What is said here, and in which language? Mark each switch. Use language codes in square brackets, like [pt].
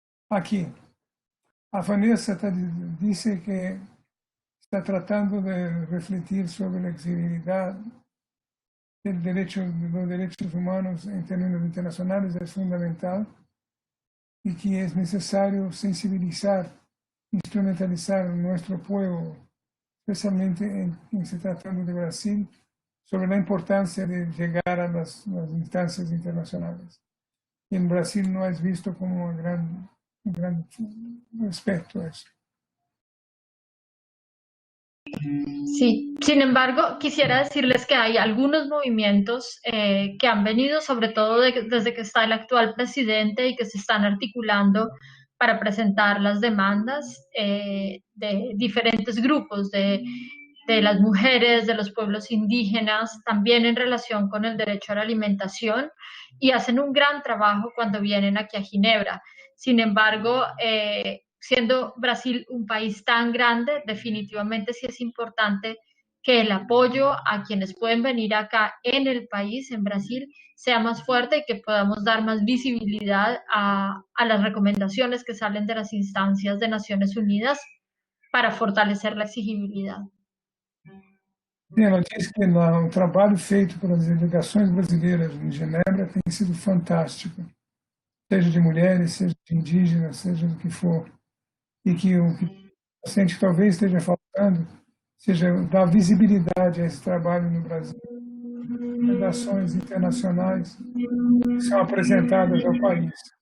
[pt] Aqui. A Vanessa disse que está tratando de refletir sobre a exigibilidade dos direitos humanos em termos internacionais, é fundamental, e que é necessário sensibilizar, instrumentalizar nosso povo, especialmente em se tratando de Brasil, sobre a importância de chegar [es] a las [pt] instâncias internacionais. E no Brasil não é visto como um grande [es] respeto a eso. Sí, sin embargo, quisiera decirles que hay algunos movimientos que han venido, sobre todo desde que está el actual presidente y que se están articulando para presentar las demandas de diferentes grupos, de las mujeres, de los pueblos indígenas, también en relación con el derecho a la alimentación, y hacen un gran trabajo cuando vienen aquí a Ginebra. Sin embargo, siendo Brasil un país tan grande, definitivamente sí es importante que el apoyo a quienes pueden venir acá en el país, en Brasil, sea más fuerte y que podamos dar más visibilidad a las recomendaciones que salen de las instancias de Naciones Unidas para fortalecer la exigibilidad. [pt] Ela diz que o trabalho feito pelas delegações brasileiras em Genebra tem sido fantástico, seja de mulheres, seja de indígenas, seja do que for, e que o que sente que talvez esteja faltando seja dar visibilidade a esse trabalho no Brasil, redações internacionais que são apresentadas ao país.